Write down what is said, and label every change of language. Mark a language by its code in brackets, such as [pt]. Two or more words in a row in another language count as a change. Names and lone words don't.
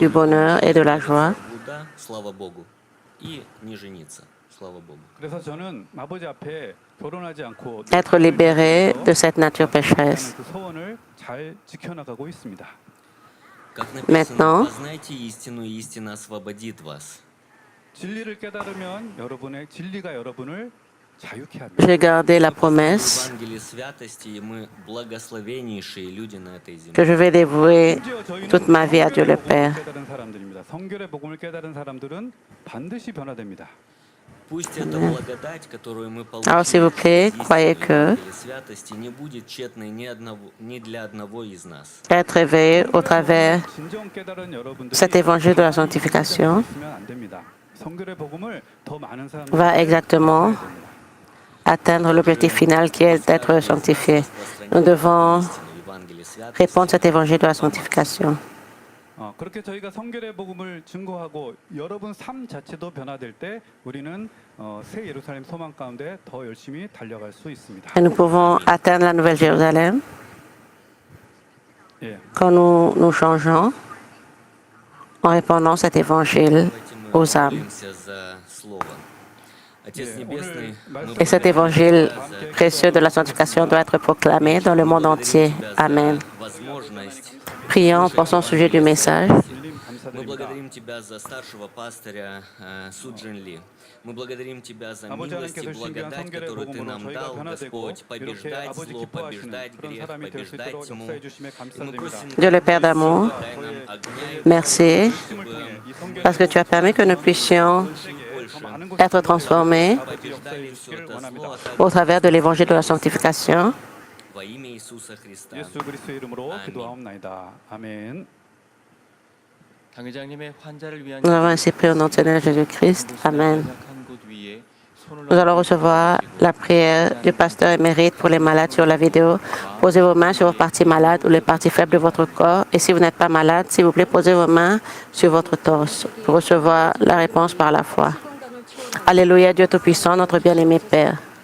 [fr] du [ru] Божьей [fr] bonheur et de la [ru] помощью [fr] joie. [ru] избавиться от блуда, слава Богу, и не жениться, слава Богу. [ko] 그래서 저는 아버지 앞에 결혼하지 않고 [fr] Être libéré de cette nature pécheresse. [ko] 그 소원을 잘 지켜나가고 있습니다. [ru] Как [fr] Maintenant, [ru] написано, познайте истину, и истина освободит вас. [ko] 진리를 깨달으면 진리가 여러분을 자유케 합니다. [fr] j'ai gardé la [ru] Мы познали [fr] promesse [ru] Евангелие святости, и мы благословеннейшие люди на этой земле. [fr] que je vais dévouer [ko] 심지어 저희는 [fr] toute ma vie à Dieu le [ko] 성결의 복음을 [fr] Père. [ko] 깨달은 사람들입니다. 성결의 복음을 깨달은 사람들은 반드시 변화됩니다. [ru] Пусть эта благодать, которую мы [fr] Alors, s'il vous plaît, [ru] получили [fr] croyez [ru] из [fr] que [ru] Евангелия святости, не будет тщетной ни для одного из нас. [fr] être réveillé au travers [ko] 진정 깨달은 여러분들이 [fr] cet évangile de la sanctification [ko] 있으면 안 됩니다. 성결의 복음을 더 많은 사람들에게 [fr] va exactement [ko] 전해야 됩니다. [fr] atteindre l'objectif final qui est d'être sanctifié. Nous devons [ru] Евангелие святости. [fr] répondre cet évangile de la sanctification. [ko] 그렇게 저희가 성결의 복음을 증거하고 여러분 삶 자체도 변화될 때 우리는 새 예루살렘 소망 가운데 더 열심히 달려갈 수 있습니다. [fr] Et nous pouvons atteindre la Nouvelle Jérusalem [ko] 예. [fr] quand nous changeons en répandant cet évangile [ru] Давайте мы [fr] aux âmes. [ru] помолимся за слово. Отец Небесный, мы [fr] Et cet évangile précieux de la sanctification doit être proclamé dans le monde entier. Amen. [ru] возможность. [fr] Prions pour son sujet du message. [ko] 주님 [ru] Мы [ko] 감사드립니다. [ru] благодарим Тебя за старшего пастыря Суджин Ли. Мы благодарим Тебя за [ko] 아버지 [ru] милость и [ko] 하나님께서 신비한 [ru] благодать, [ko] 성결의 [ru] которую Ты [ko] 복음으로 [ru] нам [ko] 저희가 [ru] дал, [ko] 변화되고 [ru] Господь, [ko] 이렇게 [ru] побеждать [ko] 아버지 [ru] зло, [ko] 기뻐하시는 [ru] побеждать [ko] 그런 [ru] грех, [ko] 사람이 될 수 [ru] побеждать [ko] 있도록 [ru] тьму. [ko] 역사해 주심에 [ru] И мы [ko] 감사드립니다. [ru] просим [fr] Dieu le Père d'amour, [ru] дай нам огня и [fr] merci [ko] 말씀을 통해 이 성결의 [fr] parce que tu as permis que nous puissions [ko] 더 많은 것을 [fr] être transformés [ko] 아버지 역사해 주시기를 원합니다. [fr] au travers de l'évangile de la sanctification. [ru] во имя Иисуса Христа. [ko] 예수 그리스도의 이름으로 아멘. 기도하옵나이다. 아멘. 당회장님의 환자를 위한 [fr] Nous avons ainsi prié au nom de Seigneur Jésus-Christ. Amen. [ko] 약한 곳 위에 손을 [fr] Nous allons recevoir la prière du pasteur émérite pour les malades sur la vidéo. Posez vos mains sur vos parties malades ou les parties faibles de votre corps. Et si vous n'êtes pas malade, s'il vous plaît, posez vos mains sur votre torse pour recevoir la réponse par la foi. Alléluia, Dieu Tout-Puissant, notre bien-aimé Père.